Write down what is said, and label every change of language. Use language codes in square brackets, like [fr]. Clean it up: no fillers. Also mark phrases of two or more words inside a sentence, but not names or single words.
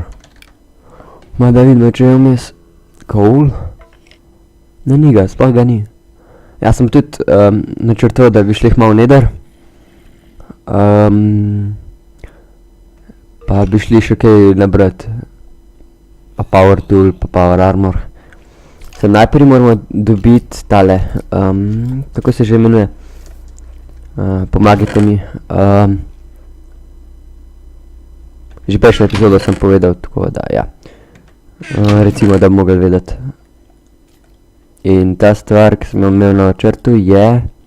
[sl] Ma da vidimo, če je vmes coal. Ne, ni ga, sploh ga ni. Jaz sem tudi načrtoval, da bi šli malo neder. Pa bi šli še kaj nabrat. [en] Pa power tool, pa power armor. [sl] Sem najprej moramo dobiti tale, kako se že imenuje. Pomagajte mi. Že prejšnjo epizodo sem povedal, tako da, ja. Recimo, da bi mogli vedeti. In ta stvar, ki sem jo imel na načrtu, je...